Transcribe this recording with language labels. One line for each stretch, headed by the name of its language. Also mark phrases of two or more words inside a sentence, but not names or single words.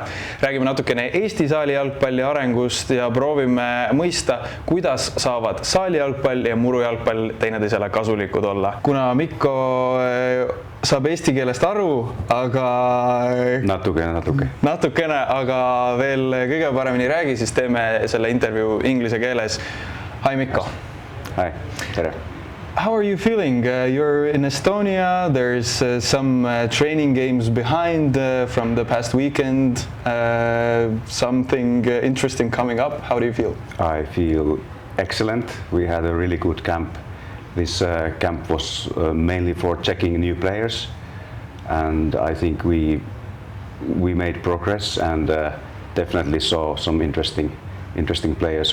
Estonian: Räägime natukene Eesti saalijalgpalli arengust ja proovime mõista, kuidas saavad saalijalgpall ja murujalgpall teineteisele kasulikud olla. Kuna Mikko saab eesti keelest aru, aga natukene, aga veel kõige paremini räägi, siis teeme selle intervjuu inglise keeles.
English: Hi Mikko. Hi, tere. How are you feeling? You're in Estonia. There's some training games behind from the past weekend. Something interesting coming up. How do you feel? I feel excellent. We had a really good camp. This camp was mainly for checking new players, and I think we made progress and definitely saw some interesting players.